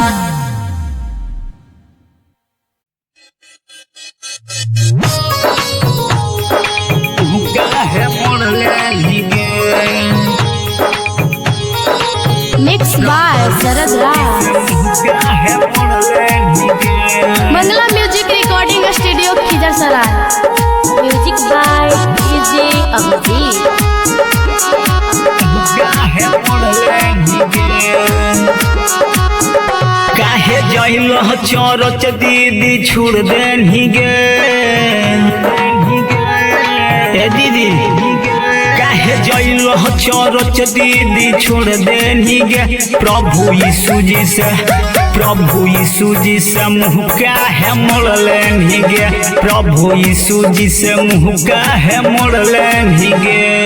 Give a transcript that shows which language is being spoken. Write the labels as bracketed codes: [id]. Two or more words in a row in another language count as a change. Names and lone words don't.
[en] Mix by Sharad Raj. Mangla Music Recording Studio Khizarsarai. Music by DJ Abhijeet. [bho] जइल चरच दीदी छोड़ देनी गे ए दीदी काहे जइल चरच दीदी छोड़ देनी गे प्रभु यीशु जी से मुँह काहे मोड़ लेनी गे प्रभु यीशु जी से मुँह काहे मोड़ लेनी गे